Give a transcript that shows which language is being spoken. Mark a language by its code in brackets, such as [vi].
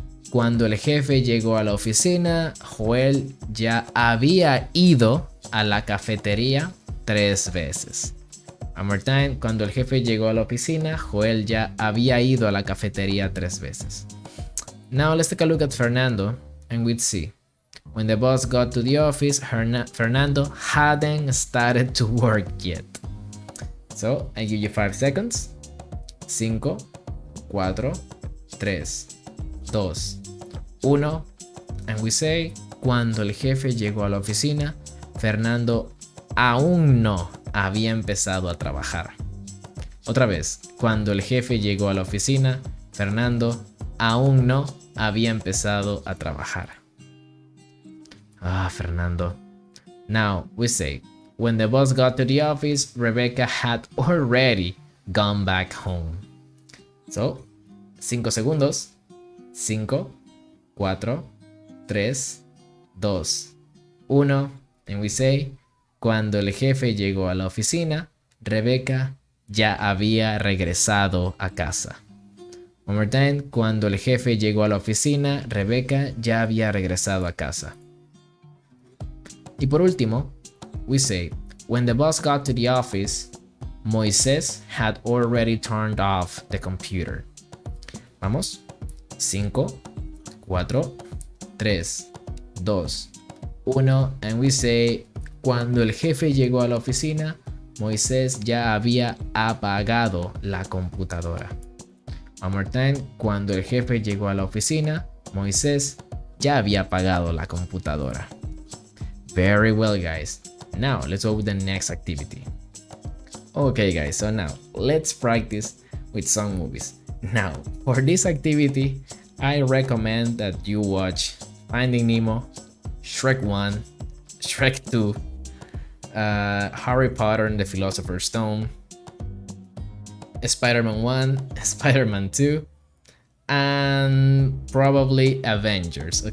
[es] Cuando el jefe llegó a la oficina, Joel ya había ido a la cafetería 3 veces. [en] One more time. [es] Cuando el jefe llegó a la oficina, Joel ya había ido a la cafetería 3 veces. [en] Now let's take a look at Fernando and we'd see. When the boss got to the office, Fernando hadn't started to work yet. So I give you 5 seconds. 5, 4, 3, 2, 1. And we say, [es] cuando el jefe llegó a la oficina, Fernando aún no había empezado a trabajar. Otra vez, cuando el jefe llegó a la oficina, Fernando aún no había empezado a trabajar. Fernando. [en] Now we say, when the boss got to the office, Rebecca had already gone back home. [es] So, 5 segundos. 5, 4, 3, 2, 1. [en] And we say, [es] cuando el jefe llegó a la oficina, Rebecca ya había regresado a casa. [en] One more time. [es] Cuando el jefe llegó a la oficina, Rebecca ya había regresado a casa. Y por último, [en] we say, when the boss got to the office, Moisés had already turned off the computer. [es] Vamos. 5, 4, 3, 2, 1. [en] And we say, [es] cuando el jefe llegó a la oficina, Moisés ya había apagado la computadora. [en] One more time. [es] Cuando el jefe llegó a la oficina, Moisés ya había apagado la computadora. [en] Very well, guys. Now let's go with the next activity. Okay, guys, so now let's practice with some movies. Now, for this activity, I recommend that you watch Finding Nemo, Shrek 1, Shrek 2, Harry Potter and the Philosopher's Stone, Spider-Man 1, Spider-Man 2, and probably Avengers.